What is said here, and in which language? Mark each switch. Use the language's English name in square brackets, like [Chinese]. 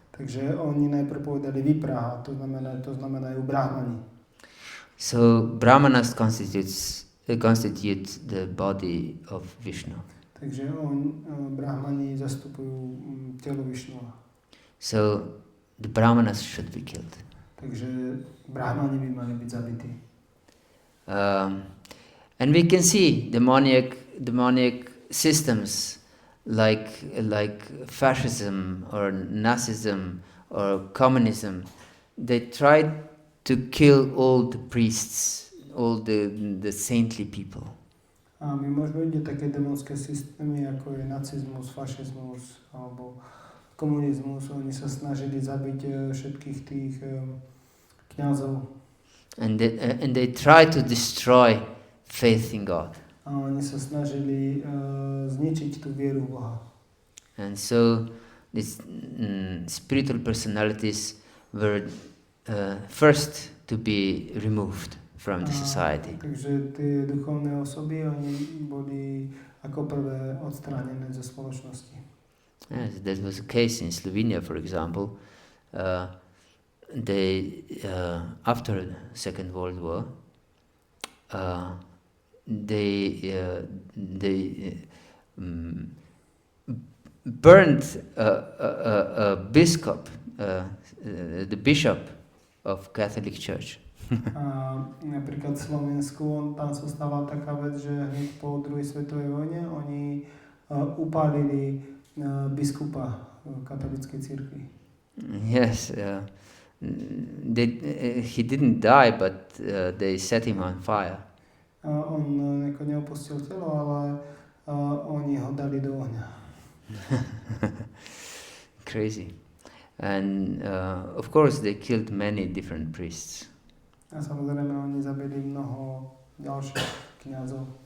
[Slovak] Takže oni najprv povedali Vipraha, to znamenajú Brahmani. [English] So Brahmanas constitute the body of Vishnu. [Slovak] Takže Brahmani zastupujú telo Višnua. [English] So the Brahmanas should be killed. [Slovak] Takže Brahmani by mali byť zabití. [English] And we can see demonic systems like fascism or Nazism or communism. They tried to kill all the priests, all the saintly people. [Slovak] A my môžeme vidieť také démonské systémy, ako je nacizmus, fašizmus alebo komunizmus. Oni sa snažili zabiť všetkých tých kňazov. [English] And they tried to destroy faith in God. [Slovak] A oni sa snažili zničiť tú vieru v Boha. [English] And so these spiritual personalities were first to be removed from the society. [Slovak] Takže tie duchovné osoby, oni boli ako prvé odstránené zo spoločnosti. [English] Yes, that was the case in Slovenia, for example. They after the Second World War, they burned a bishop, the bishop of Catholic Church. [Slovak] A napríklad v Slovensku, tam sa stala taká vec, že hneď po druhej svetovej vojne oni upálili biskupa katolíckej cirkvi. [English] Yes, he didn't die, but they set him on fire. [Slovak] On neopustil telo, ale oni ho dali do ohňa. [English] Crazy. And of course they killed many different priests. [Slovak] A samozrejme oni zabili mnoho ďalších kňazov.